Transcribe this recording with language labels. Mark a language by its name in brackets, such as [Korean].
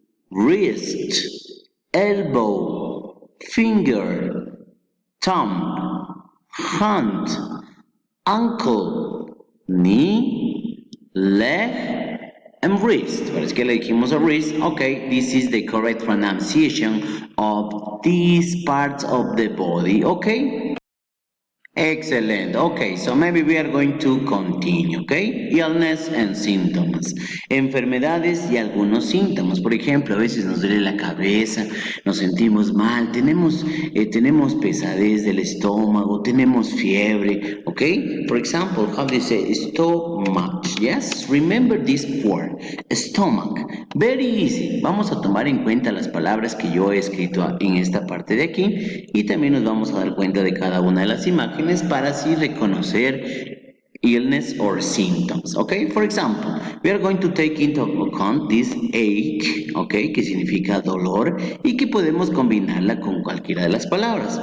[English] wrist, elbow, finger, thumb, hand, ankle, knee, leg, and wrist. [Spanish] Parece que le dijimos a [English] wrist. Okay, this is the correct pronunciation of these parts of the body. Okay? Excellent. Okay, so maybe we are going to continue, okay? Illness and symptoms. [Spanish] Enfermedades y algunos síntomas. Por ejemplo, a veces nos duele la cabeza, nos sentimos mal, tenemos pesadez del estómago, tenemos fiebre, okay? [English] For example, how do you say stomach? Yes, remember this word, stomach. Very easy. [Spanish] Vamos a tomar en cuenta las palabras que yo he escrito en esta parte de aquí y también nos vamos a dar cuenta de cada una de las imágenes para así reconocer [English] illness or symptoms. Okay, for example, we are going to take into account this ache, okay, [Spanish] que significa dolor y que podemos combinarla con cualquiera de las palabras.